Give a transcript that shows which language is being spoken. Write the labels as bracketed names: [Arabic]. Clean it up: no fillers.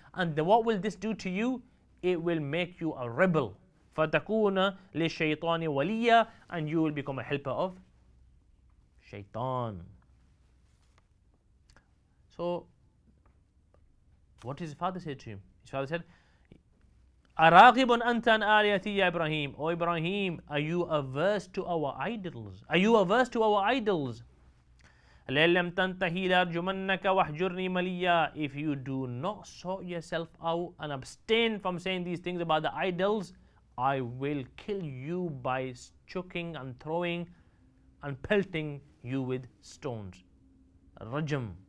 [English] And what will this do to you? It will make you a rebel. [Arabic] فَتَكُونَ لِلشَّيْطَانِ وَلِيًّا. [English] And you will become a helper of shaitan. So, what did his father say to him? [Arabic] His father said, أَرَاغِبٌ أَنْتَ عَنْ آلِهَتِي يَا إِبْرَاهِيمُ. [English] O Ibrahim, are you averse to our idols? Are you averse to our idols? [Arabic] لَلَّمْ تَنْتَهِي لَأَرْجُمَنَّكَ وَاحْجُرْنِي مَلِيًّا. [English] If you do not sort yourself out and abstain from saying these things about the idols, I will kill you by chucking and throwing and pelting you with stones. Rajam.